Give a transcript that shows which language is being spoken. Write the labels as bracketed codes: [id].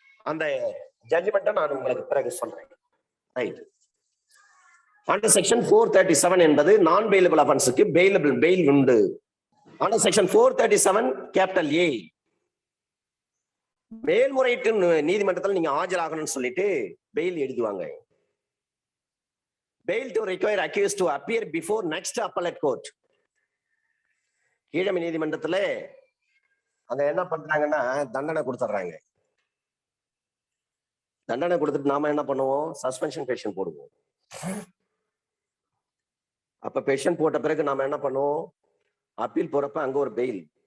[ta] அந்த ஜட்ஜ்மெண்ட்டை நான் உங்களுக்கு பிறகு சொல்றேன். ரைட். அண்டர் செக்ஷன் 437 என்பது நான் பெயிலபிள் அஃபென்ஸுக்கு பெயில் உண்டு. அண்டர் செக்ஷன் 437 கேபிட்டல் A மேல்முறையீட்டு நீதிமன்றத்தில் நீங்க ஆஜராகணும்னு சொல்லிட்டு பெயில் எழுதுவாங்க. [en] bail to require accused to appear before next appellate court. [ta] கீழமை நீதிமன்றத்துல அங்க என்ன பண்றாங்கன்னா தண்டனை கொடுத்துட்றாங்க. தண்டனை கொடுத்துட்டு நாம என்ன பண்ணுவோம், சஸ்பென்ஷன் பெட்டிஷன் போடுவோம். அப்ப பெட்டிஷன் போட்ட பிறகு நாம என்ன பண்ணுவோம், அப்பீல் போறப்ப அங்க ஒரு பெயில்.